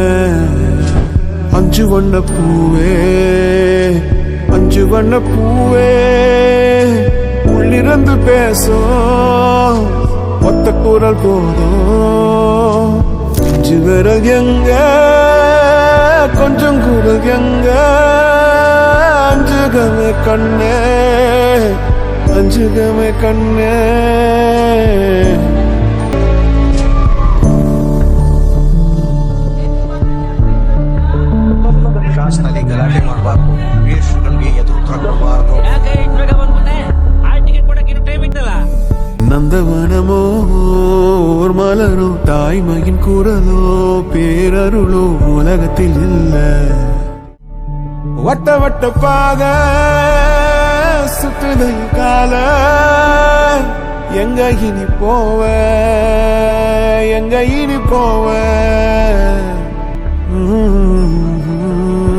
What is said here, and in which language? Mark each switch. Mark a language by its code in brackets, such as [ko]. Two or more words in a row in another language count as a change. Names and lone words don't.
[ta] அஞ்சு வண்ண பூவே அஞ்சு வண்ண பூவே உள்ளிருந்து பேசும் ஒத்த குரல் போதும் அஞ்சு விரல் எங்க கொஞ்சம் குரல் எங்க அஞ்சுகமே கண்ணே அஞ்சுகமே கண்ணே [kn] ಕ್ಲಾಸ್ನಲ್ಲಿ ಗಲಾಟೆ ಮಾಡಬಾರ್ದು, ವೇಷಗಳಿಗೆ ಎದುರುತ್ತರ ಕೊಡಬಾರ್ದು. [ta] நந்தவனமோ ஓர் மலரோ தாய்மையின் குரலோ பேரருளோ உலகத்தில் இல்ல. வட்ட வட்ட பாத சுற்றுதல் கால எங்க இனி போவ எங்க இனி போவ